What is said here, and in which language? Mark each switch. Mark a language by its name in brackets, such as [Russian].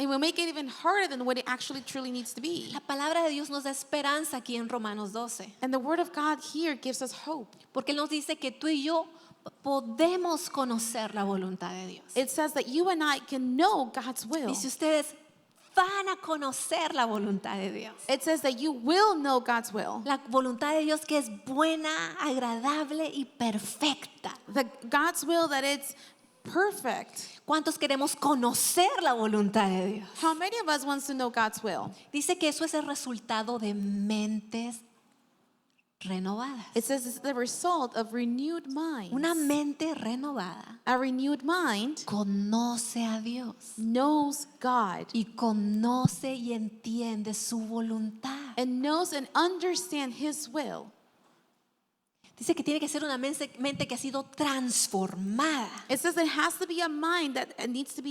[English] And we make it even harder than what it actually truly needs to be. [Spanish] La palabra de Dios nos da esperanza aquí en Romanos 12. [English] And the word of God here gives us hope. [Spanish] Porque Él nos dice que tú y yo podemos conocer la voluntad de Dios. [English] It says that you and I can know God's will. [Spanish] Y si ustedes van a conocer la voluntad de Dios. [English] It says that you will know God's will. [Spanish] La voluntad de Dios que es buena, agradable y perfecta. [English] God's will that it's perfect. [Spanish] ¿Cuántos queremos conocer la voluntad de Dios? [English] How many of us wants to know God's will? [Spanish] Dice que eso es el resultado de mentes renovadas. [English] It says it's the result of renewed minds. [Spanish] Una mente renovada [English] A renewed mind [Spanish] conoce a Dios [English] knows God [Spanish] y conoce y entiende su voluntad. [English] and knows and understands His will. [Spanish] Dice que tiene que ser una mente que ha sido transformada. [English] It says it has to be a mind that needs to be